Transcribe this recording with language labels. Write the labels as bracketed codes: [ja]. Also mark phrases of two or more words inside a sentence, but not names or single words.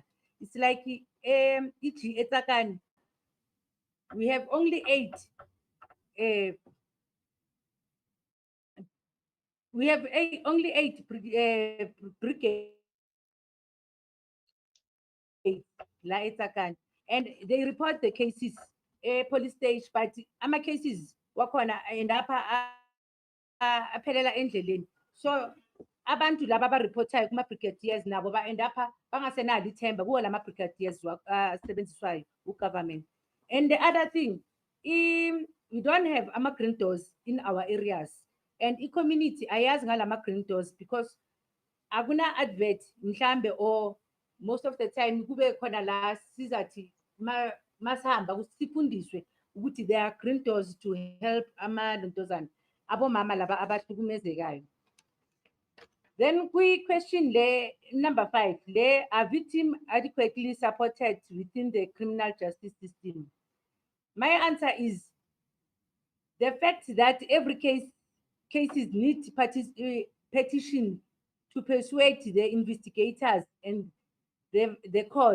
[en] It's like we have only 8. We have only 8 brigades la eTsakani, and they report the cases police stage, but [zu] ama cases wakhona [en] and [zu] apha aphelela endleleni. So abantu laba abareportayo kuma-brigadiers nabo ba-end apha bangasenalo ithemba kuwo lama brigadiers asebenziswayo u-government. [en] And the other thing, we don't have ama-green doors in our areas, and [zu] i-community ayazi ngalama [en] green doors because [zu] akuna advert mhlambe [en] or most of the time [zu] kube khona la sizathi masihamba sifundiswe ukuthi [en] there are green doors to help [zu] amantombazane abomama laba abahlukumezekayo. [en] Then question number 5, are victims adequately supported within the criminal justice system? My answer is the fact that every cases need petition to persuade the investigators and the court.